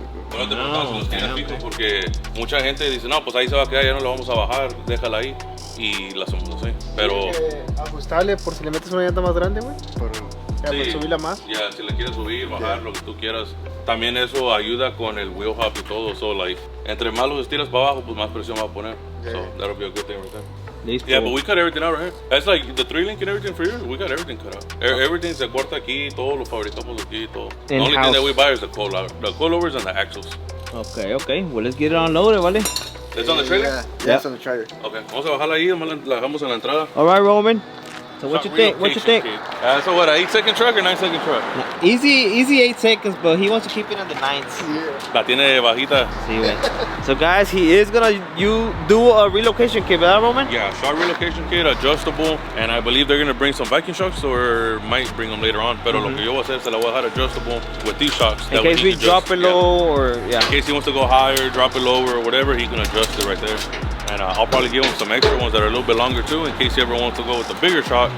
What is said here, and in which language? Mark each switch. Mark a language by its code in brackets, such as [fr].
[es] Bueno, te preguntaba si los tienes fijos porque mucha gente dice, no, pues ahí se va a quedar, ya no lo vamos a bajar, déjala ahí. Y la hacemos así. Pero... ajustable por si le metes una llanta más grande, güey. Ya, pues subirla más. Ya, si le quieres subir, bajar, lo que tú quieras. También eso ayuda con el wheel hub y todo. [en] So, like, [es] entre más los estiras para abajo, pues más presión va a poner. [en] So that'll be a good thing right there. [es] Listo. [en] Yeah, but we cut everything out right here. That's like the 3-link and everything for you. We got everything cut out. [es] Everything se corta aquí, todo lo fabricamos aquí, todo. [en] The only thing that we buy is the coilovers and the axles. Okay. Well, let's get it unloaded, ¿vale? It's on the trailer? Yeah, it's on the trailer. [es] Okay, vamos a bajarla ahí, la dejamos en la entrada. [en] All right, Roman. So what you think? So what, an 8-second truck or 9-second truck? Easy 8 seconds, but he wants to keep it in the 9s. Yeah. [es] La tiene bajita. Sí, güey. [en] So guys, he is gonna do a relocation kit, [es] ¿verdad, [en] Roman? Yeah, shock relocation kit, adjustable, and I believe they're gonna bring some Viking shocks or might bring them later on. [es] Pero lo que yo voy a hacer, se la voy a dejar [en] adjustable with these shocks. In case we drop it low or yeah. In case he wants to go higher, drop it lower or whatever, he can adjust it right there. And I'll probably give him some extra ones that are a little bit longer too, in case he ever wants to go with the bigger shock.